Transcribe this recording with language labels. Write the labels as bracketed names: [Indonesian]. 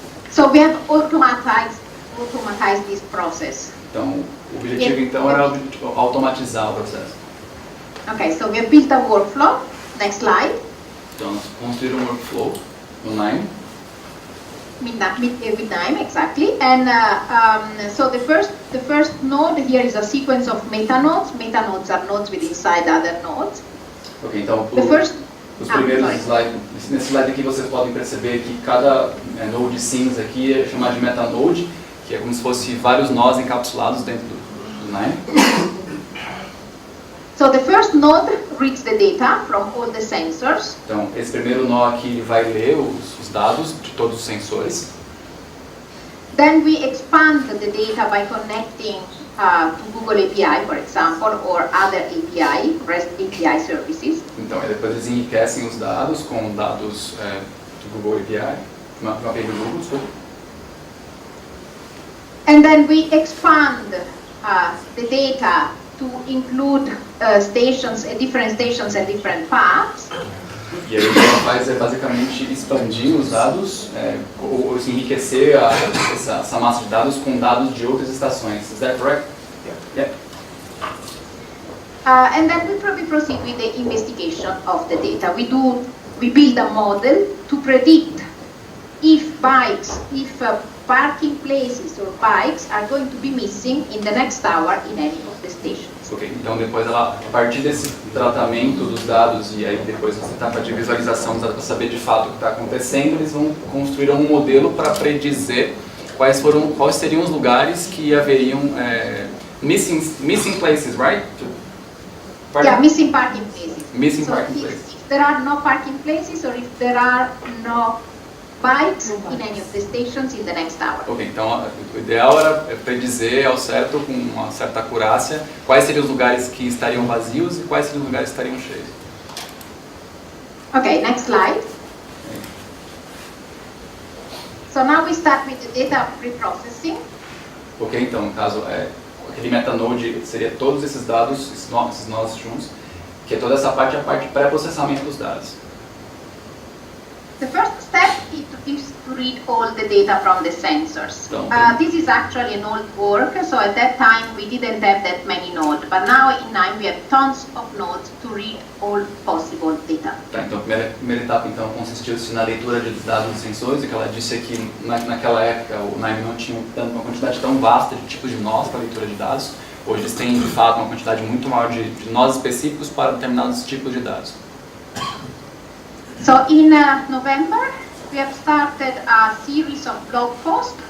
[English] So we have automatized this process. [Portuguese] Então, o objetivo então era automatizar o processo. [English] Okay, so we have built a workflow. Next slide. [Portuguese] Então, nós construímos um workflow no Nine. [English] With Nine, exactly. And so the first node here is a sequence of metanodes. Metanodes are nodes with inside other nodes. [Portuguese] Ok, então os primeiros slides, nesse slide aqui vocês podem perceber que cada node cinza aqui é chamado de metanode, que é como se fosse vários nós encapsulados dentro do Nine. [English] So the first node reads the data from all the sensors. [Portuguese] Então, esse primeiro nó aqui ele vai ler os dados de todos os sensores. [English] Then we expand the data by connecting to Google API, for example, or other API, REST API services. [Portuguese] Então, depois eles enriquecem os dados com dados do Google API, uma API do Google, desculpa. [English] And then we expand the data to include different stations and different paths. [Portuguese] E aí o que ela faz é basicamente expandir os dados, ou se enriquecer essa massa de dados com dados de outras estações. [English] Is that correct? Yeah. And then we proceed with the investigation of the data. We build a model to predict if parking places or bikes are going to be missing in the next hour in any of the stations. [Portuguese] Ok, então depois ela, a partir desse tratamento dos dados e aí depois essa etapa de visualização dos dados para saber de fato o que está acontecendo, eles vão construir um modelo para predizer quais seriam os lugares que haveriam [English] missing places, right? Yeah, missing parking places. Missing so parking places. If there are no parking places or if there are no bikes in any of the stations in the next hour. [Portuguese] Ok, então o ideal era predizer ao certo, com uma certa acurácia, quais seriam os lugares que estariam vazios e quais seriam os lugares que estariam cheios. [English] Okay, next slide. So now we start with the data preprocessing. [Portuguese] Ok, então no caso aquele metanode seria todos esses dados, esses nós juntos, que é toda essa parte, a parte de pré-processamento dos dados. [English] The first step is to read all the data from the sensors. This is actually an old work, so at that time we didn't have that many nodes, but now in Nine we have tons of nodes to read all possible data. [Portuguese] Tá, então a primeira etapa então consistiu-se na leitura de dados dos sensores, e que ela disse que naquela época o Nine não tinha uma quantidade tão vasta de tipos de nós para leitura de dados. Hoje eles têm de fato uma quantidade muito maior de nós específicos para determinados tipos de dados. [English] So in November, we have started a series of blog posts.